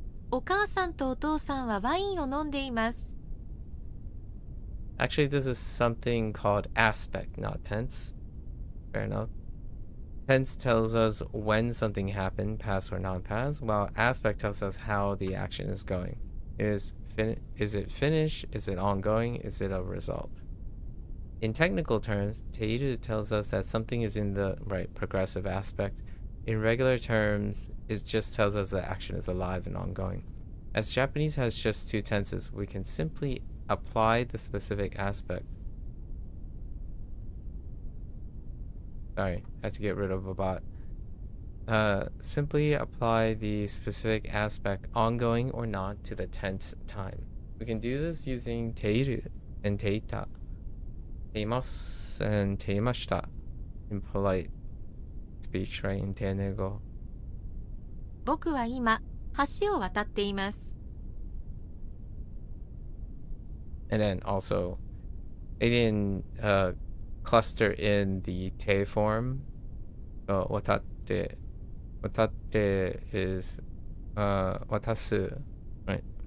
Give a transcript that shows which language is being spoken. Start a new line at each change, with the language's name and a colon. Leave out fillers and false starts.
Japanese: お母さんとお父さんはワインを飲んでいます。
English: Actually, this is something called aspect, not tense. Fair enough. Tense tells us when something happened, past or non-past, while aspect tells us how the action is going. Is it finished? Is it ongoing? Is it a result? In technical terms, teiru tells us that something is in the right progressive aspect. In regular terms, it just tells us that action is alive and ongoing. As Japanese has just two tenses, we can simply apply the specific aspect. Sorry, I had to get rid of a bot. Simply apply the specific aspect, ongoing or not, to the tense time. We can do this using teiru and teita, teimasu and teimashita in polite speech, right? In Teinego.
Japanese: 僕は今、橋を渡っています。
English: And then also, they didn't cluster in the te form. Watatte. Watatte is watasu, right?